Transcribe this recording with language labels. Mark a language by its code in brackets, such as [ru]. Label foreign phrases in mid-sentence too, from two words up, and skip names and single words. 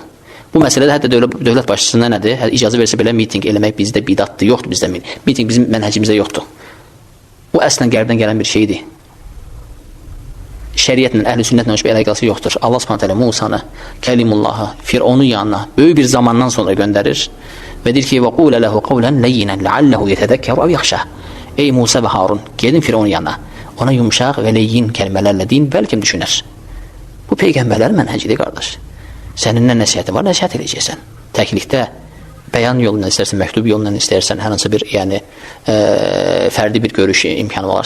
[az] Bu məsələdə hətta dövlət başçısına nədir? İcazə versə belə mitinq eləmək bizdə bid'atdır, yoxdur bizdə. Mitinq bizim mənhəcimizdə yoxdur. Bu əslən qərbdən gələn bir şeydir. Şəriətlə, əhl-i-sünnətlə heç bir əlaqəsi yoxdur. Allah [ar] سبحانه تعالى [az] Musanı, Kəlimullahı, Fironun yanına böyük bir zamandan sonra göndərir və deyir ki: "Və [ar] قل له قولا لينا لعله يتذكر أو يخشى." [az] Ey Musa və Harun, gedin Fironun yanına. Ona yumşaq və leyyin kəlmələrlə deyin, bəlkə düşünər. Bu peyğəmbərlərin mənhəcidir, qardaş. Sənin nə nəsihətin var, nəsihət eləyəcəksən. Təklikdə bəyan yolundan istərsən, məktub yolundan istərsən, hər hansı bir fərdi bir görüş imkanı varsa.